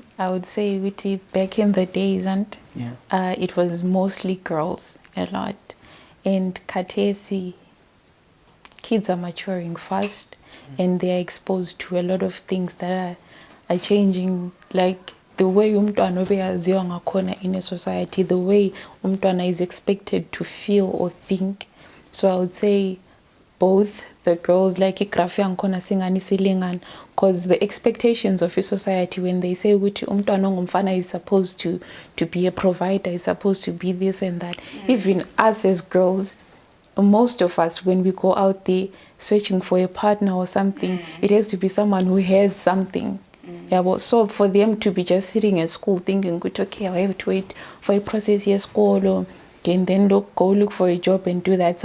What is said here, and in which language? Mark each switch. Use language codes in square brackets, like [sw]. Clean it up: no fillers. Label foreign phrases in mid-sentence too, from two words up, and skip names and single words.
[en] I would say back in the days, and it was mostly girls a lot. And katesi, kids are maturing fast, and they are exposed to a lot of things that are changing, like the way [nd] umntwana obeyaziwa ngakhona [en] in a society, the way umntwana is expected to feel or think. So I would say both the girls, like [nd] igrafi yankhona singani silingana, [en] because the expectations of a society, when they say [nd] ukuthi umntwana ongumfana [en] is supposed to be a provider, is supposed to be this and that. Even us as girls, most of us, when we go out there searching for a partner or something, it has to be someone who has something. Yeah, but so for them to be just sitting at school thinking, okay, I have to wait for a process here, school, and then go look for a job and do that.